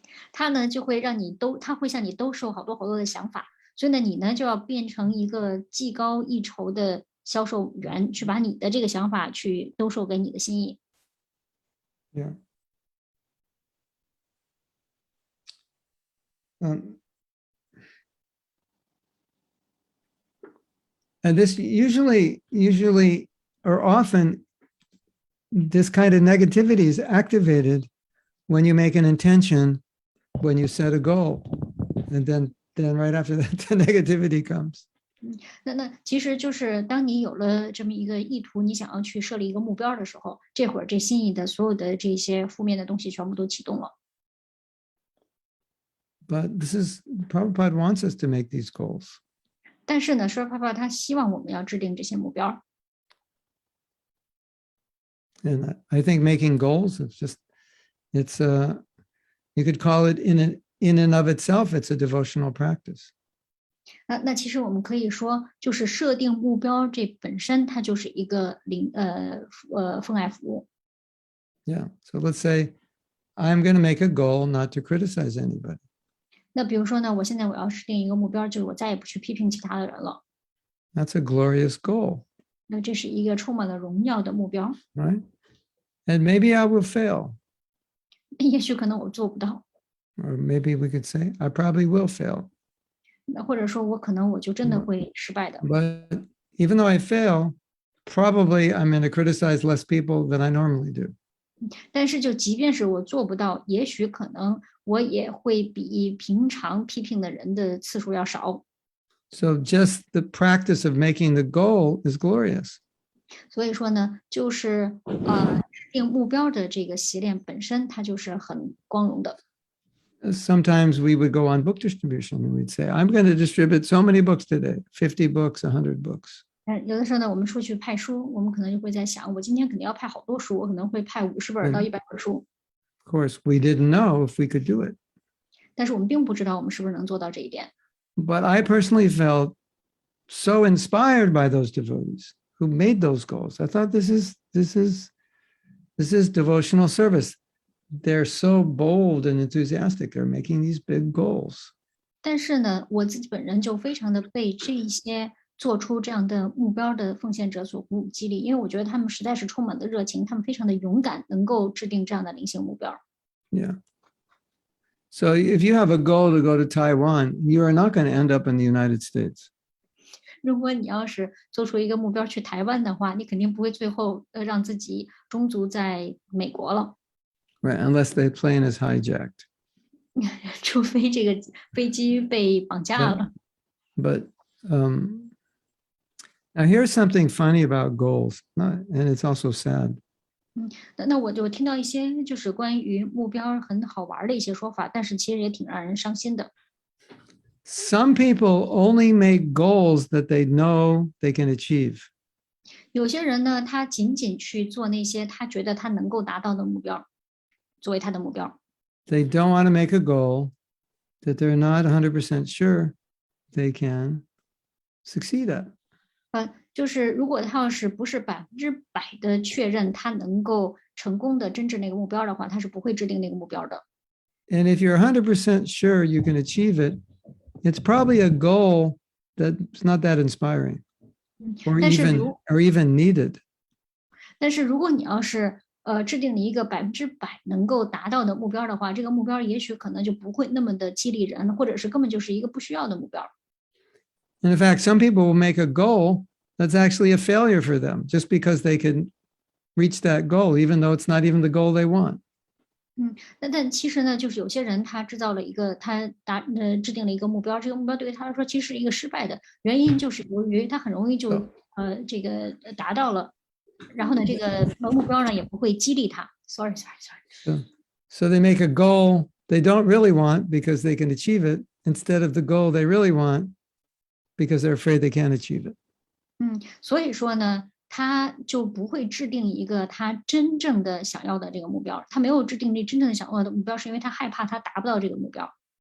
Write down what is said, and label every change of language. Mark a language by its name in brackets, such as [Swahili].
[Chinese] 他呢就会让你他会向你兜售好多好多的想法，所以呢，你呢就要变成一个技高一筹的销售员，去把你的这个想法去兜售给你的心意。 [English] Yeah. And this usually or often this kind of negativity is activated when you make an intention, when you set a goal, and then right after that the negativity comes. [Chinese] 那其实就是当你有了这么一个意图，你想要去设立一个目标的时候，这会儿这心意的所有的这些负面的东西全部都启动了。 [English] But Prabhupada wants us to make these goals. [Chinese] 但是呢，Prabhupada他希望我们要制定这些目标。 [English] And I think making goals, you could call it in and of itself, it's a devotional practice. [Chinese] 那其实我们可以说，就是设定目标这本身它就是一个奉爱服务。 [English] Yeah. So let's say I'm going to make a goal not to criticize anybody. [Chinese] 那比如说呢，我现在我要设定一个目标，就是我再也不去批评其他的人了。 [English] That's a glorious goal. [Chinese] 那这是一个充满了荣耀的目标。 [English] Right? And maybe I will fail. [Chinese] 也许可能我做不到， [English] Or maybe we could say, I probably will fail. [Chinese] 或者说我可能我就真的会失败的。 [English] But even though I fail, probably I'm going to criticize less people than I normally do. [Chinese] 但是就即便是我做不到，也许可能我也会比平常批评的人的次数要少。 [English] So just the practice of making the goal is glorious. [Chinese] 所以说呢，就是制定目标的这个习练本身，它就是很光荣的。 [English] Sometimes we would go on book distribution and we'd say, I'm going to distribute so many books today, 50 books, 100 books. [Chinese] 有的时候呢，我们出去派书，我们可能就会在想，我今天肯定要派好多书，我可能会派50本到100本书。 [English] Of course, we didn't know if we could do it. [Chinese] 但是我们并不知道我们是不是能做到这一点。 [English] But I personally felt so inspired by those devotees who made those goals. I thought this is devotional service. They're so bold and enthusiastic. They're making these big goals. [Chinese] 但是呢，我自己本人就非常的被这一些做出这样的目标的奉献者所鼓舞激励，因为我觉得他们实在是充满了热情，他们非常的勇敢，能够制定这样的灵性目标。 [English] Yeah. So if you have a goal to go to Taiwan, you are not going to end up in the United States. [Chinese] 如果你要是做出一个目标去台湾的话，你肯定不会最后让自己中足在美国了。 [English] Right, unless the plane is hijacked. [Chinese] 除非这个飞机被绑架了。 [English] But now here's something funny about goals, and it's also sad. [Chinese] 那我就听到一些就是关于目标很好玩的一些说法，但是其实也挺让人伤心的。 [English] Some people only make goals that they know they can achieve. [Chinese] 有些人呢，他仅仅去做那些他觉得他能够达到的目标，作为他的目标。 [English] They don't want to make a goal that they're not 100% sure they can succeed at. [Chinese] 就是如果他要是不是100%的确认他能够成功的真正那个目标的话，他是不会制定那个目标的。 [English] And if you're 100% sure you can achieve it, it's probably a goal that's not that inspiring or [Chinese] 但是 [English] even needed. [Chinese] 但是如果你要是制定了一个100%能够达到的目标的话，这个目标也许可能就不会那么的激励人，或者是根本就是一个不需要的目标。 [English] And in fact, some people will make a goal that's actually a failure for them just because they can reach that goal, even though it's not even the goal they want. [Chinese] 但其实呢，就是有些人他制定了一个制定了一个目标，这个目标对于他来说其实是一个失败的原因，就是由于他很容易就这个达到了，然后呢，这个目标呢也不会激励他。 [English] Sorry. So they make a goal they don't really want because they can achieve it instead of the goal they really want because they're afraid they can't achieve it. [Chinese] 所以说呢，他就不会制定一个他真正的想要的这个目标。他没有制定那真正的想要的目标，是因为他害怕他达不到这个目标。